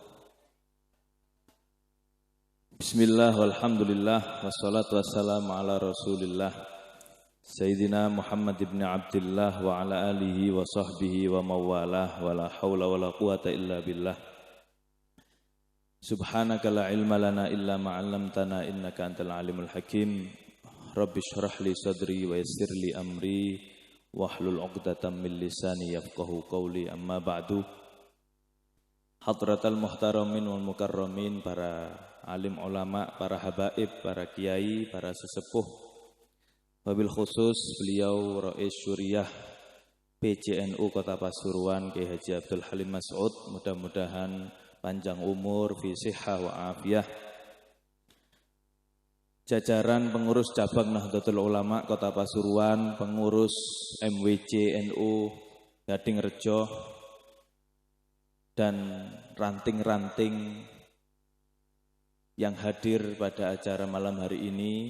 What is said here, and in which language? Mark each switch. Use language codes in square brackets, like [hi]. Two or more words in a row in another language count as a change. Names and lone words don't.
[ar] بسم الله والحمد لله والصلاة والسلام على رسول الله سيدنا محمد بن عبد الله وعلى آله وصحبه ومن والاه ولا حول ولا قوة إلا بالله. سبحانك لا علم لنا إلا ما علمتنا إنك أنت العليم الحكيم. رب اشرح لي صدري ويسر لي أمري واحلل عقدة من لساني يفقهوا قولي، أما بعد. حضرات المحترمين والمكرمين, [id] para alim ulama, para habaib, para kiai, para sesepuh, wabil khusus beliau Rais Syuriah PCNU Kota Pasuruan Kiai Haji Abdul Halim Mas'ud, mudah-mudahan panjang umur, [ar] في صحة وعافية. [id] Jajaran pengurus cabang Nahdlatul Ulama Kota Pasuruan, pengurus MWC NU Gading Rejo, dan ranting-ranting yang hadir pada acara malam hari ini.